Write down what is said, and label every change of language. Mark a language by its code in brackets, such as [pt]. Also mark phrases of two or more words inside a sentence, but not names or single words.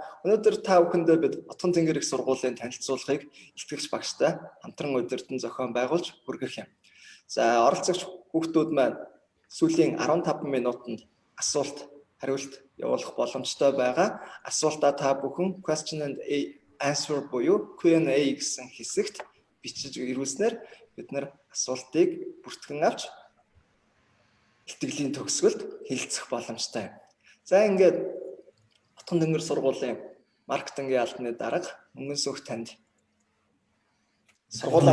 [mn] Өнөөдөр та бүхэндээ бид Отгон тэнгэр их сургуулийн танилцуулгыг илтгэгч багштай хамтран удирдан зохион байгуулж хүргэх юм. За оролцогч хүүхдүүд маань сүүлийн 15 минутанд асуулт хариулт явуулах боломжтой байгаа. Асуултаа та бүхэн [en] question and answer [mn] буюу Q&A гэсэн хэсэгт бичиж ирүүлснээр бид нар асуултыг бүртгэн авч илтгэлийн төгсгөлд хэлцэх боломжтой. За ингээд Отгон тэнгэр сургуулийн маркетингийн албаны дарга Мөнгөнсөх танд сургуулаа